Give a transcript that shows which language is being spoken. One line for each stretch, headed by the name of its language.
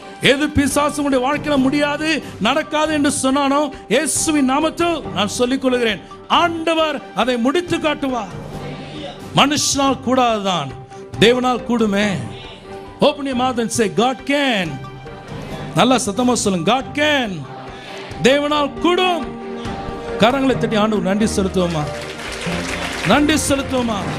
Tamil: எது பிசாசுடைய வாழ்க்கையில முடியாது, நடக்காது என்று சொன்னானோ, இயேசுவின் நாமத்தில் நான் சொல்லிக் கொள்கிறேன், ஆண்டவர் அதை முடித்து காட்டுவார். மனுஷனால் கூடாதுதான், தேவனால் கூடுமே.
English: Open your mouth and say God can.
Tamil: நல்லா சத்தமா சொல்லுங்க,
English: God can.
Tamil: தேவனால் கூடும். கரங்களை தட்டி ஆண்டவர் நன்றி செலுத்துவோமா, நன்றி செலுத்துவோமா.